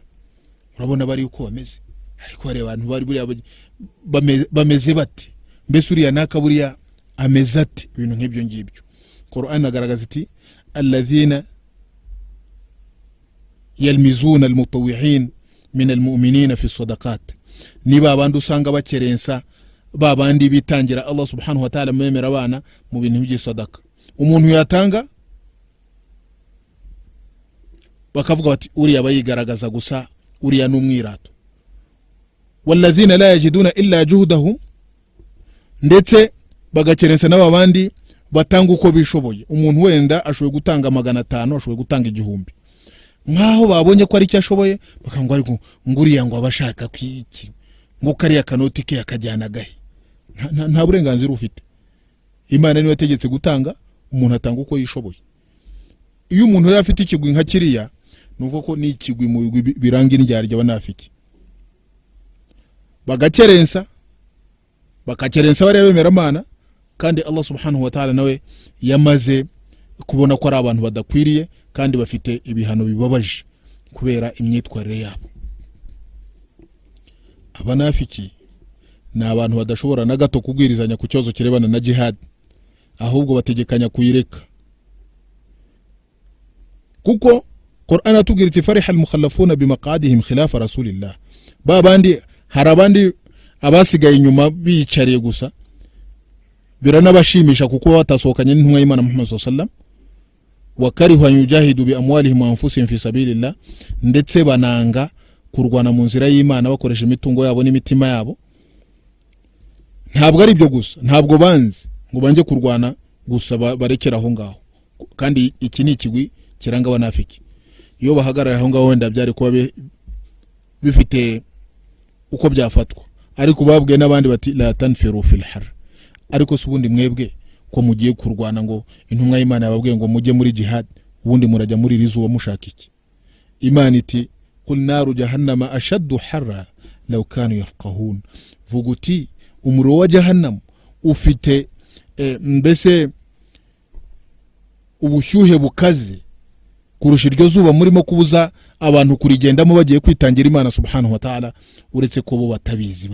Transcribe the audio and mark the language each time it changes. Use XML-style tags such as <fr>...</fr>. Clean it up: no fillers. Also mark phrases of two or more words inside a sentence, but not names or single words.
<rw>Urabona bari uko bameze, ariko bare abantu bari buriya bameze bati, mbese uriya naka buriya ameze ati, ibintu nk'ibyo ngibyo. Qur'an agaragaza iti</rw> <ar>الذين يلمزون المطوعين من المؤمنين في صدقات.</ar> <rw>Niba abantu usanga bakerensa babandi bitangira</rw> <ar>الله سبحانه وتعالى</ar> <rw>memera abana mu bintu by'isadaka. Umuntu yatanga bakavuga bati uriya bayigaragaza gusa, uriya n'umwirato.</rw> <ar>والذين لا يجدون إلا جهدهم,</ar> <rw>ndetse bagakerensa n'abandi batanga uko bishoboye. Umuntu wenda ashoboye gutanga 500, ashoboye gutanga 1000, nkaho babonye ko ari cyo ashoboye, bakangwa ariko nguriya ngo abashaka kwiki, ngo kariya kanoti ke akajyana gahe. Nta burenganzira ufite. Imana niwe yategetse gutanga, umuntu atanga uko yishoboye. Iyo umuntu yari afite ikigwi nka kiriya, nuvuga ko ni ikigwi mu biranga indyarya abanafiki. Bagakerensa bari bemera Imana, kandi</rw> <ar>الله سبحانه وتعالى</ar> <rw>nawe yamaze kubona ko ari abantu badakwiriye kandi bafite ibihano bibabaje kubera imyitwarire yabo. Abanafiki ni abantu badashobora na gato kubwirizanya ku cyozo kirebana na jihad, ahubwo bategekanya kuyireka. Kuko Qur'an atubwira iti</rw> <ar>فرح المخلفون بمقعدهم خلاف رسول الله.</ar> <rw>Babandi harabandi abasigaye inyuma bicariye gusa, biranabashimisha kuko batasohokanye n'intumwa y'Imana Muhammad</rw> <ar>صلى الله عليه وسلم. وكرهوا أن يجاهدوا بأموالهم وأنفسهم في سبيل الله,</ar> <rw>ndetse bananga kurwana mu nzira y'Imana bakoresha imitungo yabo n'imitima yabo. Ntabwo ari byo gusa, ntabwo banzi ngo banje kurwana gusa barekera aho ngaho, kandi iki ni ikigwi kiranga abanafiki. Iyo bahagarara aho ngaho wenda byari kuba bifite uko byafatwa, ariko babwe n'abandi bati</rw> <ar>لا تنفروا في الحر.</ar> <rw>Ariko subundi mwebwe ko mugiye kurwana ngo intumwa y'Imana yababwiye ngo mujye muri jihad, ubundi murajya muri iri zuba mushaka iki? Imana iti</rw> <ar>قل نار جهنم أشد حرا لو كانوا يفقهون,</ar> <rw>vuga uti umuriro wa jahannam ufite mbese ubushyuhe bukaze kurusha iryo zuba murimo kubuza abantu kurigendamo bagiye kwitangira Imana</rw> <ar>سبحانه وتعالى,</ar> <rw>uretse ko bo batabizi.</rw>